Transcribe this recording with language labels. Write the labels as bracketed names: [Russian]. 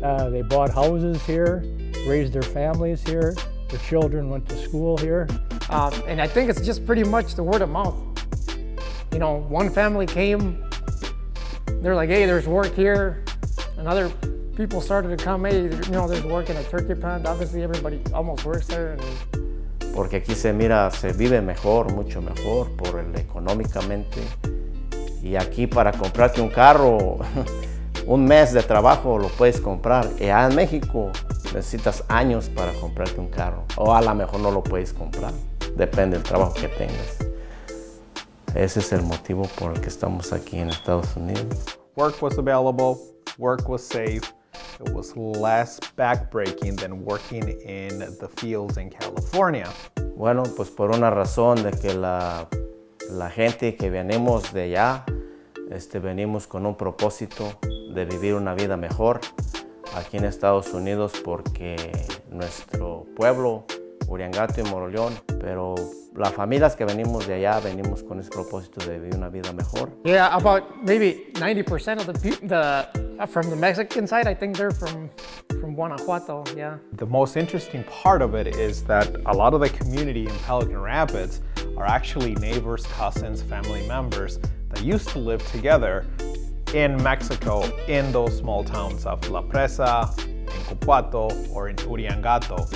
[English] They bought houses here, raised their families here, their children went to school here. And I think it's just pretty much the word of mouth. You know, one family came, they're like, hey, there's work here. And other people started to come, hey, you know, there's work in a turkey plant. Obviously everybody almost works there. And [Spanish] porque aquí se vive mejor, mucho mejor, económicamente. Y aquí para comprarte un carro, un mes de trabajo lo puedes comprar. Y allá en México necesitas años para comprarte un carro. O a lo mejor no lo puedes comprar. Depende del trabajo que tengas. Ese es el motivo por el que estamos aquí en Estados Unidos. [English] Work was available, work was safe. It was less backbreaking than working in the fields in California. [Spanish] Bueno, pues por una razón de que la gente que venimos de allá, venimos con un propósito de vivir una vida mejor aquí en Estados Unidos porque nuestro pueblo, Uriangato y Moroleón, pero las familias que venimos de allá venimos con ese propósito de vivir una vida mejor. [English] yeah, about maybe 90% of the from the Mexican side, I think they're from Guanajuato, yeah. The most interesting part of it is that a lot of the community in Pelican Rapids are actually neighbors, cousins, family members that used to live together in Mexico in those small towns of La Presa, in Cupuato, or in Uriangato.